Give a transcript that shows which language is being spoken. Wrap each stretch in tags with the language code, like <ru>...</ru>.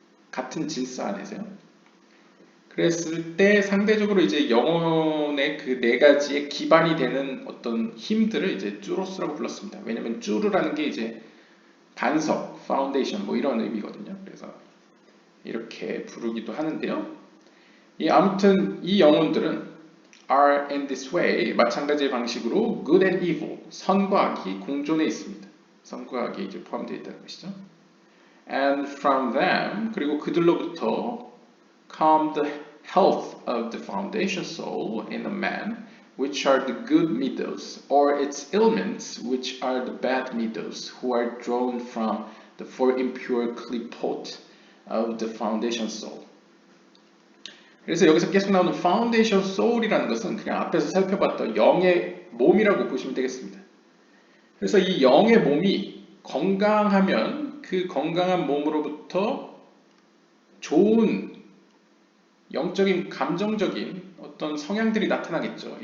<ko>같은 질서 안에서요. 그랬을 때 상대적으로 이제 영혼의 그 네 가지의 기반이 되는 어떤 힘들을 이제 쭈로스라고 불렀습니다. 왜냐면 쭈르라는 게 이제 반석, 파운데이션 뭐 이런 의미거든요. 그래서 이렇게 부르기도 하는데요. 아무튼 이 영혼들은</ko> <en>are in this way,</en> <ko>마찬가지의 방식으로</ko> <en>good and evil,</en> <ko>선과 악이 공존해 있습니다. 선과 악이 이제 포함되어 있다는 것이죠.</ko> <en>And from them,</en> <ko>그리고 그들로부터</ko> <en>come the health of the foundation soul in a man, which are the good middos, or its ailments, which are the bad middos, who are drawn from the four impure klipot of the foundation soul.</en> <ko>그래서 여기서 계속 나오는 foundation soul이라는 것은 그냥 앞에서 살펴봤던 영의 몸이라고 보시면 되겠습니다. 그래서 이 영의 몸이 건강하면 그 건강한 몸으로부터 좋은 영적인, 감정적인 어떤 성향들이 나타나겠죠.</ko>